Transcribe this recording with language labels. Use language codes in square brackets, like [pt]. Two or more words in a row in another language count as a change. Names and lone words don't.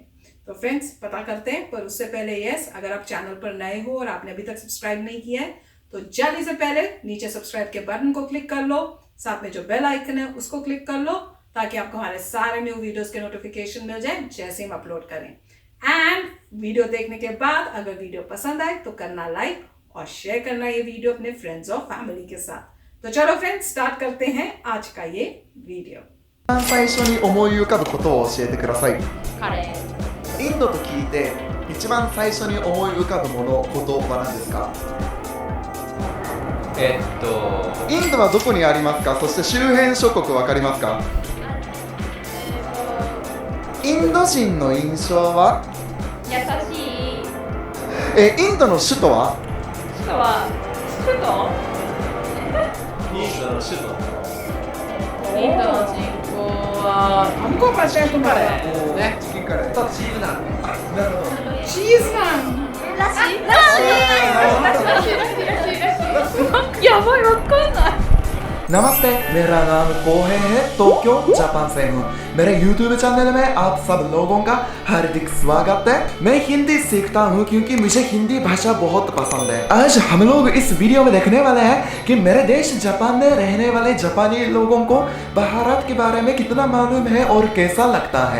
[hi] तो फ्रेंड्स, पता करते हैं, पर उससे पहले अगर आप चैनल पर नए हो और आपने अभी तक सब्सक्राइब नहीं किया है तो जल्दी से पहले नीचे सब्सक्राइब के बटन को क्लिक कर लो, साथ में जो [en] bell icon [hi] है उसको क्लिक कर लो ताकि आपको हमारे सारे [en] new videos [hi] के नोटिफिकेशन मिल जाए जैसे हम अपलोड करें। एंड वीडियो देखने के बाद अगर वीडियो पसंद आए तो करना लाइक और शेयर करना ये वीडियो अपने फ्रेंड्स और फैमिली के साथ। तो चलो फ्रेंड्स, स्टार्ट करते हैं आज का ये वीडियो। [ja] 最初に思い浮かぶことを教えてください。カレー。インドと聞いて一番最初に思い浮かぶもの、ことは何ですか？インドはどこにありますか？そして周辺諸国わかりますか？インド人の印象は？優しい。インドの首都は？首都は首都？インドの首都。インドの人口は [hi] हमको पता है तुम्हारा [ja] ね、チキンカレーとチーズナン。なるほど。 [hi] चीज नान [ja] らしいらしいやばい、わかんない。 [hi] नमस्ते, मेरा नाम कोहे है, टोक्यो जापान से हूँ। मेरे YouTube चैनल में आप सब लोगों का हार्दिक स्वागत है। मैं हिंदी सीखता हूँ क्योंकि मुझे हिंदी भाषा बहुत पसंद है। आज हम लोग इस वीडियो में देखने वाले हैं कि मेरे देश जापान में रहने वाले जापानी लोगों को भारत के बारे में कितना मालूम है और कैसा लगता है।